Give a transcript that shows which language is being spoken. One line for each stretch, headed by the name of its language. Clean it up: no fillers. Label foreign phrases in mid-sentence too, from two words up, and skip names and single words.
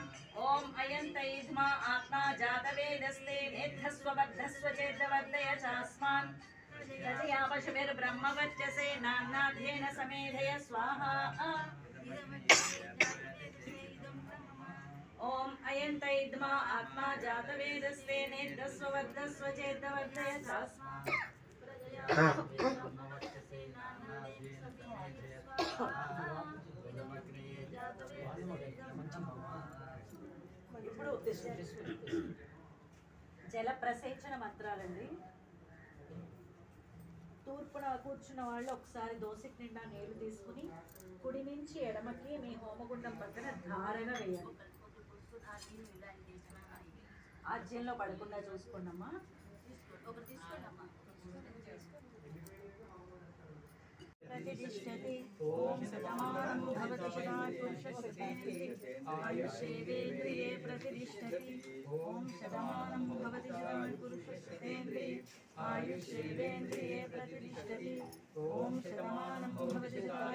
Sanskrit: ॐ अयन्तैध्मा आत्मा जातवेदस्ते नेद्धस्व बद्धस्व चेद्वर्धय चास्मान् प्रजया पशुभिर्ब्रह्मवर्चसे नान्नाद्येन समेधय स्वाहा। ओम अयन्तैध्मा आत्मा जातवेदस्ते नेद्धस्व वर्धस्व चेद्वर्धय चास्मान्
Telugu: ఇప్పుడు జల ప్రసేచన మంత్రాలండి. తూర్పున కూర్చున్న వాళ్ళు ఒకసారి దోసిటి నిండా నీళ్లు తీసుకుని కుడి నుంచి ఎడమకి మీ హోమగుండం పక్కన ధారగా వేయాలి. ఆజ్యంలో పడకుండా చూసుకోండమ్మా.
Sanskrit: प्रतिष्ठति ओम सदानं भवति सदाय पुरुषस्य आयुष्येवेन्द्रिये प्रतिष्ठति ओम सदानं भवति सदाय पुरुषस्य आयुष्येवेन्द्रिये प्रतिष्ठति ओम सदानं भवति सदाय